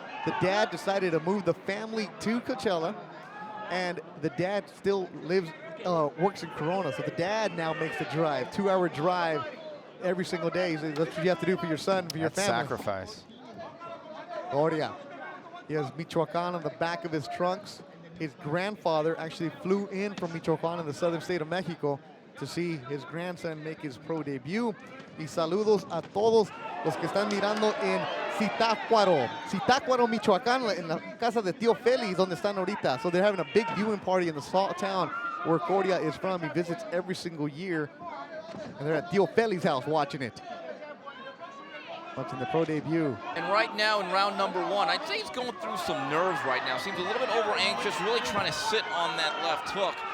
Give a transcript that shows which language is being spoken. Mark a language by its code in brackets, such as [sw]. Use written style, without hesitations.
[en] The dad decided to move the family to Coachella, and the dad still works in Corona, so the dad now makes the drive, 2-hour drive every single day. He says, that's what you have to do for your son, for your family. Sacrifice. Coria. He has Michoacan on the back of his trunks. His grandfather actually flew in from Michoacan in the southern state of Mexico to see his grandson make his pro debut. [es] Y saludos a todos los que están mirando en Zitácuaro, Michoacán, en la casa de Tío Félix, donde están ahorita. [en] So they're having a big viewing party in the small town where Coria is from. He visits every single year, and they're at Tío Félix's house watching it. Watching the pro debut. And right now in round number 1, I'd say he's going through some nerves right now. Seems a little bit over anxious, really trying to sit on that left hook.